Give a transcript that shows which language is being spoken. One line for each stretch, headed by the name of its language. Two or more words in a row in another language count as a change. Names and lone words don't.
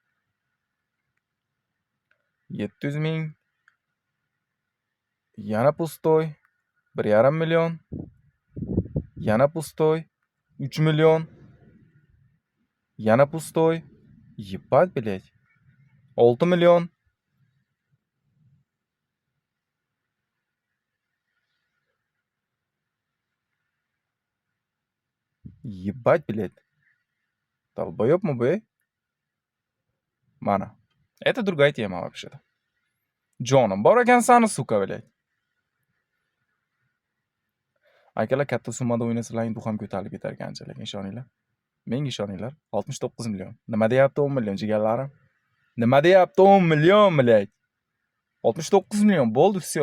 Uzbek: 700 ming. Yana pustoy, 1,5 million. Yana pustoy, 3 million. Yana pustoy,
Russian: ебать, блядь.
Uzbek: 6 million.
Russian: Ебать, блядь. Долбоёб-мы бы. Mana. Это другая тема вообще-то.
Uzbek: Jonim bor ekansan,
Russian: сука, блядь.
Uzbek: Akalar katta summada o'ynasalaring bu ham ko'tarilib ketar qanchalik, ishoninglar. Menga ishoninglar. 69 million. Nima deyapti 10 million jigarlarim? Nima deyapti 10 million, блядь? 69 million bo'ldi, всё.